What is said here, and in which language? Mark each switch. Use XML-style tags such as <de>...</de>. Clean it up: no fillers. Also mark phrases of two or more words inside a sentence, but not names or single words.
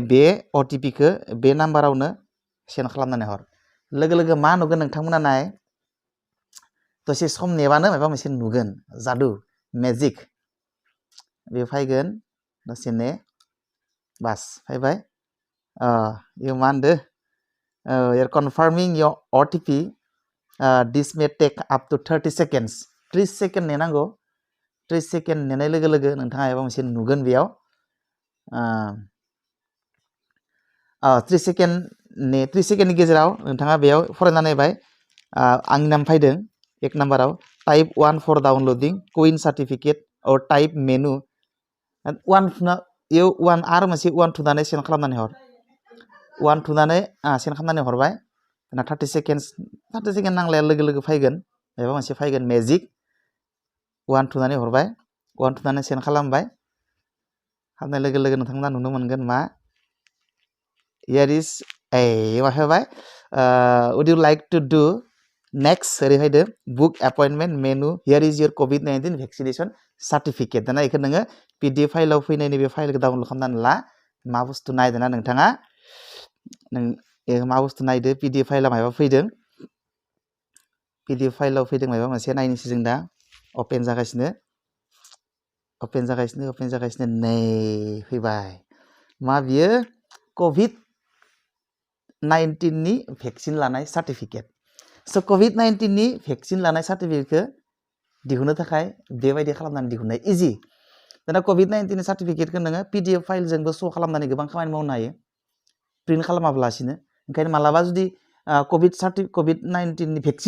<brx>बे OTPखौ बे नाम्बारावनो सेन्ड खालामनानै हर लोगो लोगो मा नुगोन नोंथांमोना नाय दसे सम नेबानो माबा मोनसे नुगोन जादु मेजिक बे फैगोन दसे ने बास फैबाय इयो मा होनदो</brx> <en>you're confirming your OTP this may take up to 30 seconds</en> <brx>30 सेकेन्ड नेनांगौ 30 सेकेन्ड नेनाय लोगो लोगो नोंथाङा माबा मोनसे नुगोन बेयाव 30 सेकेन्डनि गेजेराव नोंथाङा बेयाव फरायना नायबाय आंनि नाम फैदों एक नाम्बाराव</brx> <en>type 1 for downloading CoWIN certificate</en> <brx>और</brx> <en>type menu 1</en> <brx>आरो मोनसे 1 थुनानै सेन्ड खालामनानै हर 1 थुनानै सेन्ड खालामनानै हरबाय दाना 30 सेकेन्ड नांलाया लोगो लोगो फैगोन माबा मोनसे फैगोन मेजिक 1 थुनानै हरबाय 1 थुनानै सेन्ड खालामबाय खालामनाय लोगो लोगो नोंथांमोना नुनो मोनगोन मा</brx> <en>here is</en> <brx>मा फैबाय</brx> <en>would you like to do next</en> <brx>ओरै फैदो</brx> <en>book appointment menu here is your COVID-19 vaccination certificate</en> <brx>दाना बेखौ नोङो PDF फाइलाव फैनाय नैबे फाइलखौ डाउनलड खालामनानै ला मा बुस्थु नायदों ना नोंथाङा मा बुस्थु नायदो PDF फाइलाव माबा फैदों PDF फाइलाव फैदों माबा मोनसे नायनोसै जों दा अपेन जागासिनो नै फैबाय मा बियो COVID-19 नि भेक्सिन लानाय सार्टिफिकेट स' COVID-19 नि भेक्सिन लानाय सार्टिफिकेटखौ दिहुननो थाखाय बेबायदि खालामनानै दिहुननाय इजि दाना COVID-19 नि सार्टिफिकेटखौ नोङो PDF फाइलजोंबो श' खालामनानै गोबां खामानि मावनो हायो प्रिन्ट खालामाब्लासिनो ओंखायनो मालाबा जुदि COVID-19 नि भेक्सिन</brx>